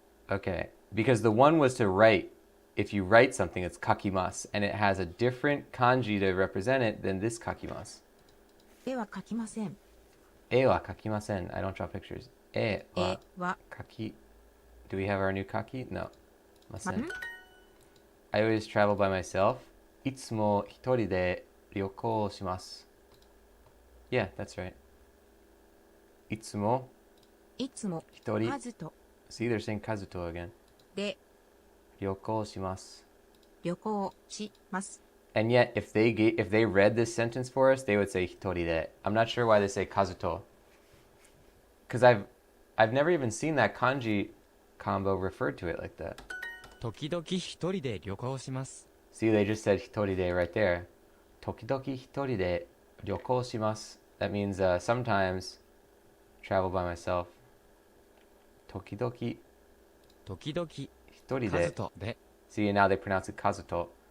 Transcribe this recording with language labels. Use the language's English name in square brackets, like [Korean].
[English] Okay, because the one was to write. If you write something, it's kakimasu, and it has a different kanji to represent it than this kakimasu. [Japanese] 絵は描きません。絵は描きません. [English] I don't draw pictures. [Japanese] 絵は絵は描き. [English] Do we have our new kaki? No. [Japanese] ません. ん [English] I always travel by myself. [Japanese] いつも一人で旅行します. [English] Yeah, that's right. [Japanese] いつもいつも一人. カズと [English] See, they're saying Kazuto again. [Japanese] で旅行します. 旅行します。 [English] And yet, if they read this sentence for us, they would say hitori de. I'm not sure why they say Kazuto. Because I've never even seen that kanji combo referred to it like that. [Japanese] 時々一人で旅行します。 [English] See, they just said hitori de right there. [Japanese] Tokidoki hitori de ryoko shimasu. [English] That means sometimes travel by myself. [Japanese] Tokidoki 時々 hitori カズ de. とで [English] See, now they pronounce it kazuto.